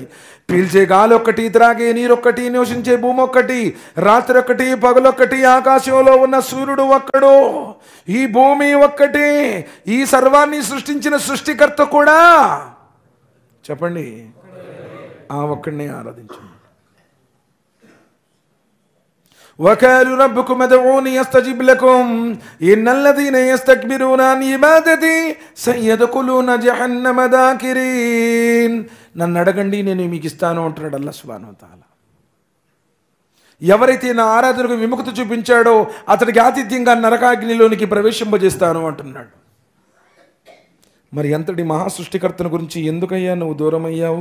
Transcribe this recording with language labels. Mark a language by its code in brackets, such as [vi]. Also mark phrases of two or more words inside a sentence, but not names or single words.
[te] పీల్చే గాలి ఒక్కటి, త్రాగే నీరొక్కటి, నివసించే భూమి ఒక్కటి, రాత్రి ఒక్కటి, పగలొక్కటి, ఆకాశంలో ఉన్న సూర్యుడు ఒక్కడు, ఈ భూమి ఒక్కటి, ఈ సర్వాన్ని సృష్టించిన సృష్టికర్త కూడా చెప్పండి ఆ ఒక్కడిని ఆరాధించండి. [ar] وَقَالُوا رَبُّكُمْ ادْعُونِي أَسْتَجِبْ لَكُمْ إِنَّ الَّذِينَ يَسْتَكْبِرُونَ عَنْ عِبَادَتِي سَيَدْخُلُونَ جَهَنَّمَ دَاخِرِينَ. [te] నన్ను అడగండి నేను మీకు ఇస్తాను అంటున్నాడు అల్లాహ్ [ar] سبحانه وتعالى. [te] ఎవరైతే నా ఆరాధనకు విముఖత చూపించాడో అతడికి ఆతిథ్యంగా నరకాగ్నిలోనికి ప్రవేశింపజేస్తాను అంటున్నాడు. మరి ఎంతటి మహాసృష్టికర్తను గురించి ఎందుకయ్యా నువ్వు దూరం అయ్యావు?